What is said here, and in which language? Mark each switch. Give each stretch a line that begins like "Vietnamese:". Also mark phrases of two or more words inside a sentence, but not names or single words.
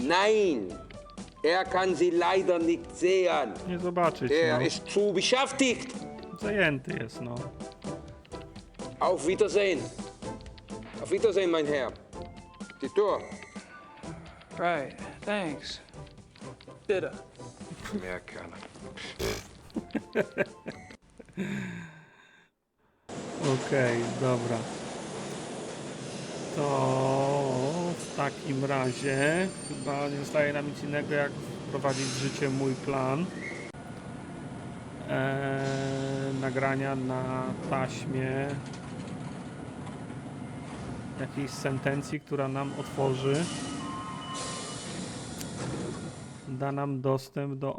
German: Nein, er kann Sie leider nicht sehen.
Polish: Nie zobaczyć,
German: Er
Polish: no.
German: ist zu beschäftigt.
Polish: Zajęty jest, no.
German: Auf Wiedersehen. Auf Wiedersehen, mein Herr. Die Tür.
English: Right. Thanks.
German: Bitte. Ja, gerne.
Polish: Okej, dobra. To w takim razie chyba nie zostaje nam nic innego, jak wprowadzić w życie mój plan nagrania na taśmie jakiejś sentencji, która nam otworzy, da nam dostęp do...